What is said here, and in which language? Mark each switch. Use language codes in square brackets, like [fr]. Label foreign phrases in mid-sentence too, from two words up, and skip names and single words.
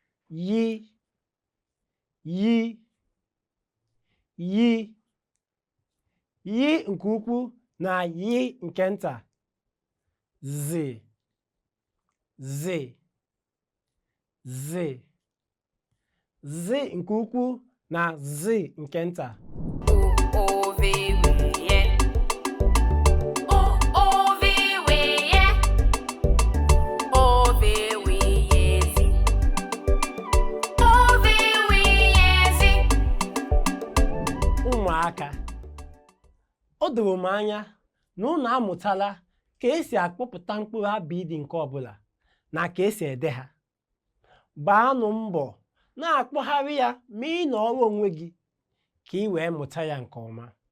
[ig] Yi, yi, yi, yi nke ukwu na yi nke nta. Zi, zi, zi, zi nke ukwu na zi nke nta. O, o, vi, wi, ye. O, o, vi, wi, ye. O, vi, wi, ye, zi. O, vi, wi, ye, zi. Ụmụaka, o doro m anya na unu amụtala ka esi akpọpụta mkpụrụ abịịdị nke ọbụla na ka esi ede ha. Gbaanụ mbọ na-akpọgharị ya ma ị nọọrọ onwe gị ka ị wee mụta ya nke ọma.